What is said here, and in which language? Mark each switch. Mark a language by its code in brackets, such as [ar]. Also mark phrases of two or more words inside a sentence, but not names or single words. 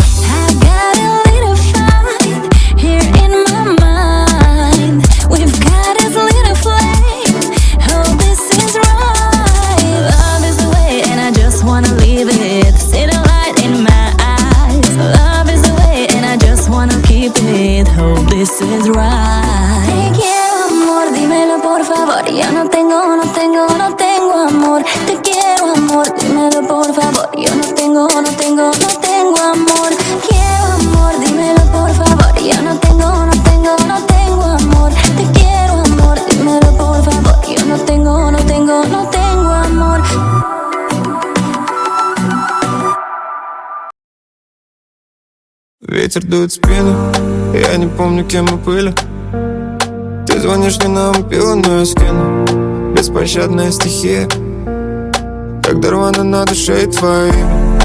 [en] I got a little fight here in my mind. We've got this little flame. Oh, this is right. Love is the way, and I just wanna leave it. See the light in my eyes. Love is the way, and I just wanna keep it. Oh, this is right. [es] Te quiero, amor, dímelo por favor. Yo no tengo amor. Te quiero, amor, dímelo por favor. Yo no tengo amor. Quiero amor, dímelo por favor. Yo no tengo amor. Te quiero, amor, dímelo por favor. Yo no tengo amor. [ru] Ветер дует в спину, я не помню, кем мы были. Ты звонишь мне на мобилу, но я скину. Беспощадная стихия, когда рвано на душе и твое имя.